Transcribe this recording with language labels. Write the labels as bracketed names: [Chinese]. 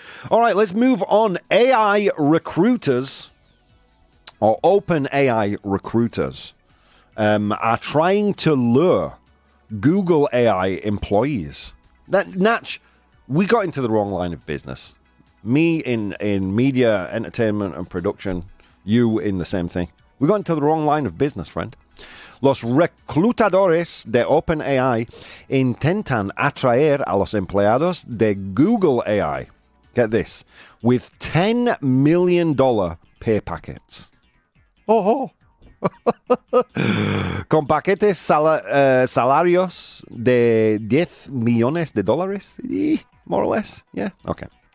[English] All right, let's move on. AI recruiters, or OpenAI recruiters, are trying to lure Google AI employees. Natch, we got into the wrong line of business. Me in media, entertainment, and production. You in the same thing. We got into the wrong line of business, friend. [Spanish] Los reclutadores de OpenAI intentan atraer a los empleados de Google AI [English] get this, with $10 million pay packets. [Spanish] Oh, con paquetes salarios de 10 millones de dólares, [English] more or less. Yeah, okay.